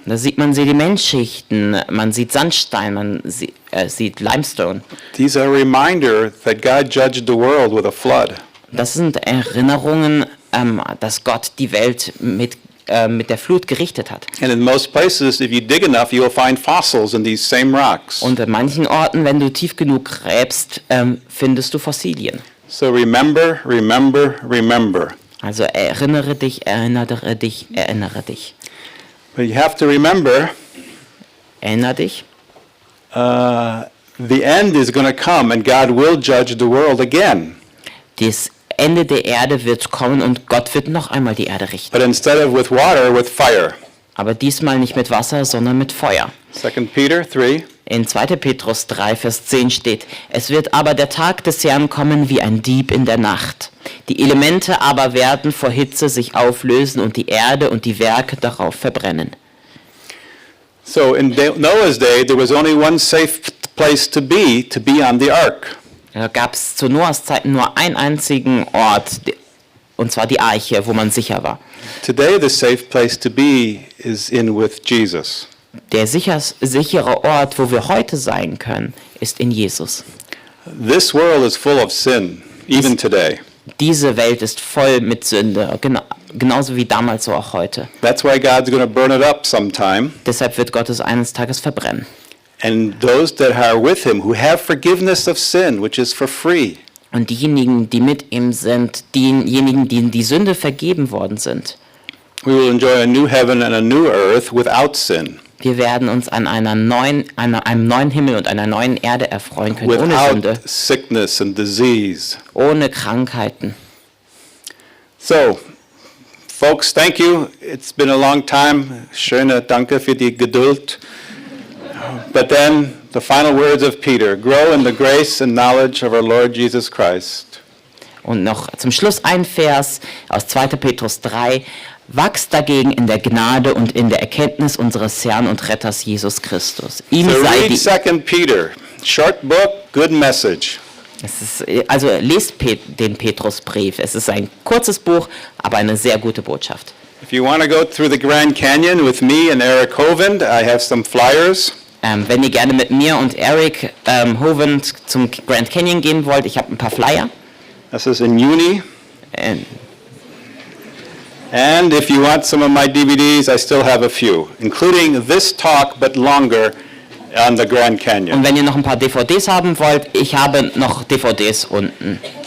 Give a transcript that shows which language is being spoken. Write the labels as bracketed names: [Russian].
[German] Da sieht man Sedimentschichten, man sieht Sandstein, man sieht Limestone. [English] These are a reminder that God judged the world with a flood. [German] Das sind Erinnerungen, dass Gott die Welt mit der Flut gerichtet hat. [English] And in most places, if you dig enough, you'll find fossils in these same rocks. [German] Und in manchen Orten, wenn du tief genug gräbst, findest du Fossilien. [English] So remember, remember, remember. [German] Also erinnere dich, erinnere dich, erinnere dich. [English] But you have to remember, [German] Erinnere dich. [English] the end is going to come and God will judge the world again. [German] Das Ende der Erde wird kommen und Gott wird noch einmal die Erde richten. [English] But instead of with water, with fire. [German] Aber diesmal nicht mit Wasser, sondern mit Feuer. [English] 2 Peter 3. [German] In 2. Petrus 3, Vers 10 steht, es wird aber der Tag des Herrn kommen wie ein Dieb in der Nacht. Die Elemente aber werden vor Hitze sich auflösen und die Erde und die Werke darauf verbrennen. [English] So in Noah's day, there was only one safe place to be on the ark. [German] Da gab es zu Noahs Zeiten nur einen einzigen Ort, und zwar die Arche, wo man sicher war. [English] Today, the safe place to be is in with Jesus. [German] Der sichere Ort, wo wir heute sein können, ist in Jesus. [English] This world is full of sin, even today. [German] Diese Welt ist voll mit Sünde, genauso wie damals, so auch heute. [English] That's why God's going to burn it up sometime. [German] Deshalb wird Gott es eines Tages verbrennen. [English] And those that are with him, who have forgiveness of sin, which is for free. [German] Und diejenigen, die mit ihm sind, diejenigen, denen die Sünde vergeben worden sind, [English] We will enjoy a new heaven and a new earth without sin. [German] wir werden uns an einem neuen Himmel und einer neuen Erde erfreuen können, ohne Sünde, [English] Without sickness and disease. [German] ohne Krankheiten. [English] So, folks, thank you. It's been a long time. [German] Schöne Danke für die Geduld. [English] But then, the final words of Peter, grow in the grace and knowledge of our Lord Jesus Christ. [German] Und noch zum Schluss ein Vers aus 2. Petrus 3. Wachst dagegen in der Gnade und in der Erkenntnis unseres Herrn und Retters Jesus Christus. Ihm [English] So [German] sei [English] read [German] die... [English] 2 Peter. Short book, good message. [German] Also lest den Petrusbrief. Es ist ein kurzes Buch, aber eine sehr gute Botschaft. [English] If you want to go through the Grand Canyon with me and Eric Hovind, I have some flyers. [German] Wenn ihr gerne mit mir und Eric Hovind zum Grand Canyon gehen wollt, ich habe ein paar Flyer. [English] This is in Juni. Ähm, And if you want some of my DVDs, I still have a few, including this talk, but longer, on the Grand Canyon. [German] Und wenn ihr noch ein paar DVDs haben wollt, ich habe noch DVDs unten.